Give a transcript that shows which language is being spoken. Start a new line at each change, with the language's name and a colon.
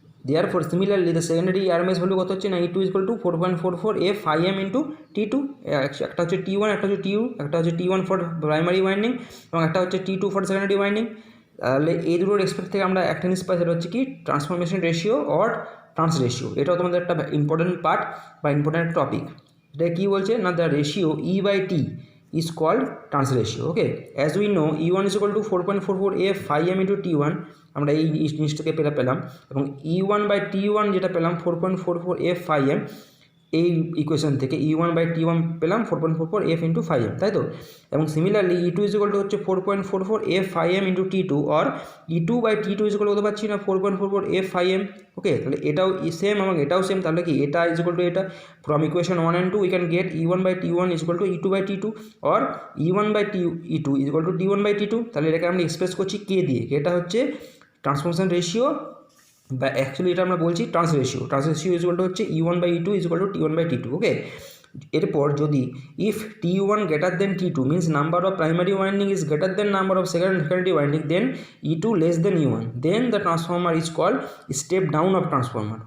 English: Therefore, similarly, the secondary RMS value
Bangla: কত হচ্ছে না
English: E2 is equal to 4.44 F phi m into T2।
Bangla: একটা হচ্ছে T1, একটা হচ্ছে T2, একটা হচ্ছে T1
English: for primary winding
Bangla: এবং একটা হচ্ছে T2
English: For secondary winding.
Bangla: তাহলে এই দুটোর রেসপেক্ট থেকে আমরা একটা জিনিস পাই, সেটা হচ্ছে কি transformation ratio or trans ratio. এটাও তোমাদের একটা ইম্পর্টেন্ট পার্ট বা ইম্পর্টেন্ট টপিক। এটা কী বলছে না,
English: The ratio E by T is called trans ratio. Okay, as we know E1 is equal to 4.44 F phi m into T1,
Bangla: আমরা এই জিনিসটাকে পেলাম, এবং E1 by T1 যেটা পেলাম 4.44 F phi m, এই ইকুয়েশন থেকে E1 by T1 পেলাম 4.44 F ইন্টু ফাই এম, তাই তো।
English: এবং similarly E2 is equal to হচ্ছে 4.44 F phi m into T2, আর E2 by T2 is equal
Bangla: কত পাচ্ছি না
English: 4.44 F phi m।
Bangla: ওকে, তাহলে এটাও সেম এবং এটাও সেম, তাহলে কি এটা ইজ ইকুয়াল টু এটা।
English: From equation 1 and 2 we can get E1 by T1 is equal to E2 by T2 or E1 by E2 is equal to T1 by T2।
Bangla: তাহলে এটাকে আমরা এক্সপ্রেস করছি কে দিয়ে, এটা হচ্ছে ট্রান্সফরমেশন রেশিও, বা actually এটা আমরা বলছি trans ratio
English: is equal to
Bangla: হচ্ছে E1 by E2 is equal to T1 by T2। ওকে, এরপর যদি
English: If T1 greater than T2 means number of primary winding is greater than number of secondary winding, then E2 less than E1, then the transformer is called step down of transformer.